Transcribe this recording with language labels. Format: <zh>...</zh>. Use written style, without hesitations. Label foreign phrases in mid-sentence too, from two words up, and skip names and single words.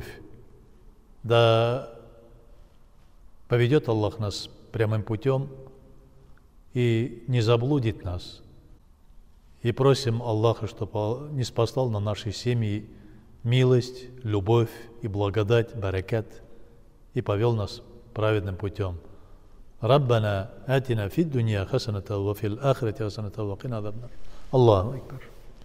<ru>Да поведет Аллах нас прямым путем и не заблудит нас. И просим Аллаха, чтобы ниспослал на наши семьи милость, любовь и благодать, баракат, и повел нас праведным путем.</ru> <ar>ربنا آتنا في الدنيا حسنة وفي الآخرة حسنة وقنا عذاب النار. الله أكبر.</ar>